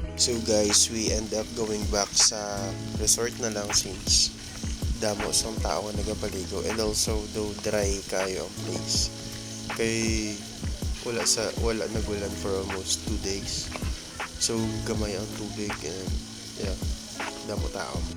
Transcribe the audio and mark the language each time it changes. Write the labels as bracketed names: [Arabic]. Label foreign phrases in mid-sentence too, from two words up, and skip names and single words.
[English] So guys, we end up going back [Cebuano] sa resort na lang [English] since [Cebuano] damo sa tao nga nagapaligo, [English] and also though dry [Cebuano] kayo ang [English] place. [Cebuano] Kay wala nagulan for almost 2 days. So gamay ang tubig [English] and yeah, [Cebuano] damo tao.